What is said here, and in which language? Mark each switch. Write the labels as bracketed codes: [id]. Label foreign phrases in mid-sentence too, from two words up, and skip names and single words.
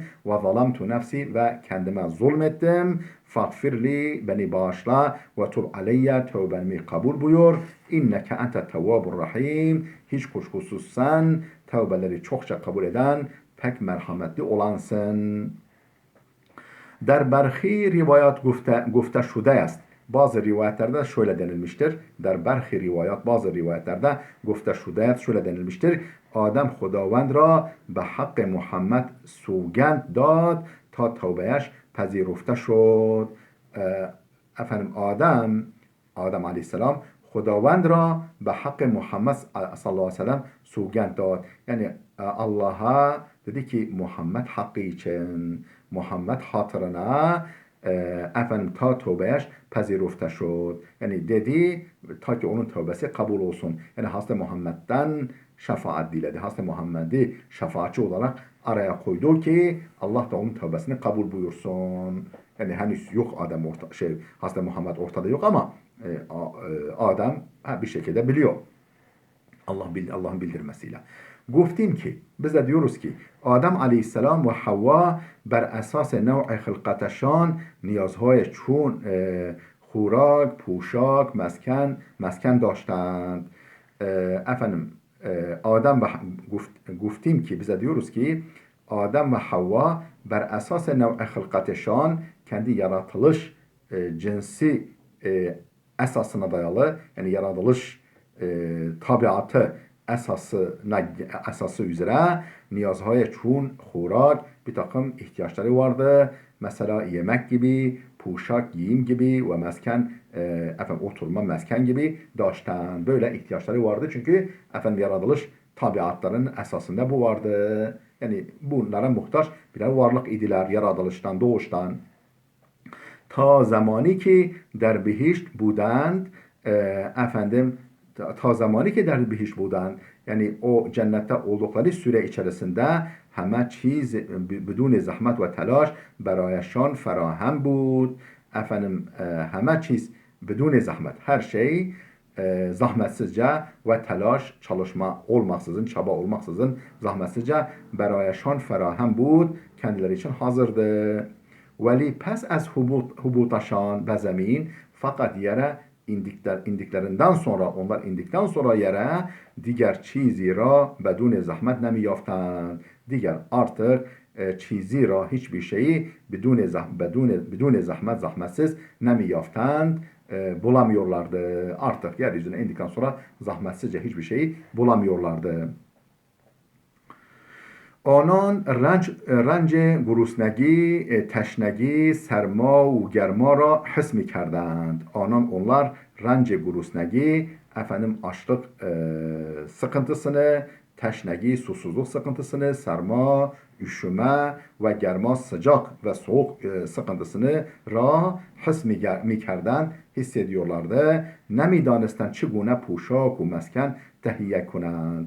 [ar] وظلمت نفسي. [tr] Ve kendime zulmettim. [ar] فاغفر لي. [tr] Beni bağışla. [ar] وتب علي. [tr] Tövbemi kabul buyur. [ar] إنك أنت التواب الرحيم. [tr] Hiç kuşkusuz sen tövbeleri çokça kabul eden pek merhametli olansın. [fa] در برخی روایات گفته شده است [tr] bazı rivayetlerde şöyle denilmiştir. [fa] در برخی روایات [tr] bazı rivayetlerde [fa] گفته شده است [tr] şöyle denilmiştir. [fa] Adem خداوند را به حق محمد سوگند داد تا توبهش پذیرفته شد. Efendim Adem aleyhisselam خداوند را به حق محمد [ar] صلى الله عليه وسلم [fa] سوگند داد. [tr] Yani Allah'a dedi ki Muhammed hakkı için, Muhammed hatırına efendim [fa] تا توبه‌اش پذیرفته شد. [tr] Yani dedi ta ki onun tövbesi kabul olsun. Yani Hazreti Muhammed'den şefaat diledi. Hazreti Muhammed'i şefaatçi olarak araya koydu ki Allah da onun tövbesini kabul buyursun. Yani henüz yok Hazreti Muhammed ortada yok ama Adem bir şekilde biliyor. Allah'ın bildirmesiyle. [fa] گفتیم که [tr] bize diyoruz ki Adem aleyhisselam ve Havva [fa] بر اساس نوع خلقتشان نیازهای چون خوراک، پوشاک، مسکن داشتند. [tr] Efendim [fa] گفتیم که [tr] bize diyoruz ki Adem ve Havva [fa] بر اساس نوع خلقتشان [tr] kendi yaratılış cinsi esasına dayalı, yani yaratılış tabiatı esası üzere [fa] نیازهای چون خوراک [tr] bir takım ihtiyaçları vardı. Mesela yemek gibi, puşak, giyim gibi ve mesken, oturma, mesken gibi daştan böyle ihtiyaçları vardı. Çünkü yaratılış tabiatların esasında bu vardı. Yani bunlara muhtaç birer varlık idiler yaratılıştan, doğuştan. [fa] تا زمانی که در بهشت بودند, تا زمانی که در بهشت بودند, [tr] yani o cennette oldukları süre içerisinde [fa] همه چیز بدون زحمت و تلاش برایشان فراهم بود. همه چیز بدون زحمت, [tr] her şey zahmetsizce ve telaş, çalışma olmaksızın, çaba olmaksızın zahmetsizce [fa] برایشان فراهم بود, [tr] kendileri için hazırdı. [fa] ولی پس از هبوطشان به زمین, [tr] fakat yere indiklerinden sonra, onlar indikten sonra yere [fa] دیگر چیزی را بدون زحمت نمی‌یافتند. [tr] Diğer artık [fa] چیزی را [tr] hiçbir şeyi bedun zahmetsiz [fa] نمی‌یافتند, [tr] bulamıyorlardı. Artık yeryüzüne indikten sonra zahmetsizce hiçbir şeyi bulamıyorlardı. [fa] آنان رنج گرسنگی، تشنگی، سرما و گرما را حس می کردند. [tr] Onlar [fa] رنج گرسنگی, [tr] açlık sıkıntısını, teşnegi, susuzluk sıkıntısını, sarma, üşüme ve germa, sıcak ve soğuk sıkıntısını [fa] را حس می‌کردند, [tr] hissediyorlardı. [fa] نمی‌دانستند چگونه پوشاک و مسکن تهیه کنند.